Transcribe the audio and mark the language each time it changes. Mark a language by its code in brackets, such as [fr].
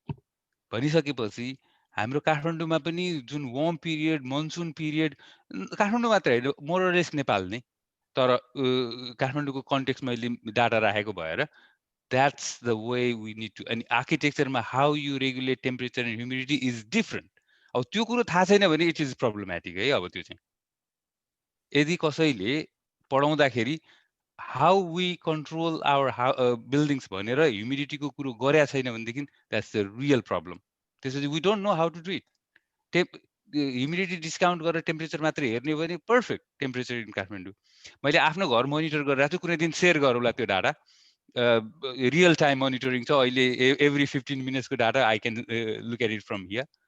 [ne] भनिसकेपछि हाम्रो काठमाडौँमा पनि जुन warm period, monsoon period, Kathmandu मात्र होइन मोरलेस नेपाल नै, तर काठमाडौँको कन्टेक्स्ट मैले डाटा राखेको भएर [en] That's the way we need to. अनि आर्किटेक्चरमा how you regulate temperature and humidity is different. [ne] अब त्यो कुरो थाहा छैन भने [en] it is problematic [ne] है। अब त्यो चाहिँ यदि कसैले पढाउँदाखेरि [en] how we control our buildings [ne] भनेर ह्युमिडिटीको कुरो गरेका छैन भनेदेखि [en] That's the real problem. त्यसपछि we don't know how to do it. [ne] Humidity discount गरेर टेम्परेचर मात्रै हेर्ने हो भने [en] Perfect temperature in Kathmandu. [ne] मैले आफ्नो घर मोनिटर गरिरहेको छु, कुनै दिन सेयर गरौँला त्यो डाटा, रियल टाइम मोनिटरिङ छ अहिले, every 15 मिनट्सको data [en] I can look at it from here.